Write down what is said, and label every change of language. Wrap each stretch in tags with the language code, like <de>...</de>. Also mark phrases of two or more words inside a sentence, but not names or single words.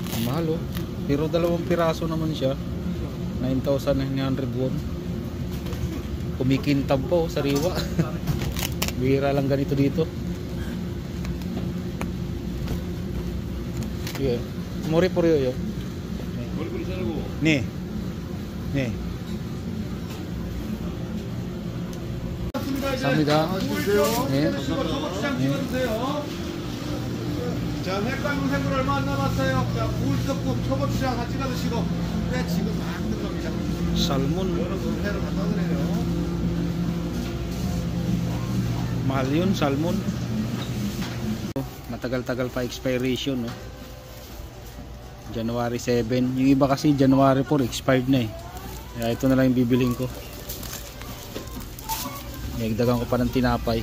<tl>Mahal oh. Pero 2 piraso naman siya. 9,900 won. Kumikintab po sariwa. Bihira lang ganito dito. Yeah. Mori po yo. 네.</tl> <ko>네. 감사합니다. 네. 자, 횟감 생물 얼마 안 남았어요. 자, 구울떡국 초고추장 같이 가드시고. 회 지금 막 들어갑니다. 살몬. 회로 갖다 드려요.</ko> <tl>Mahal yun, salmon. Matagal-tagal pa expiration, no? January 7. Yung iba kasi January 4 expired na eh. Kaya ito na lang yung bibiling ko. Nagdagan ko pa ng tinapay.</tl>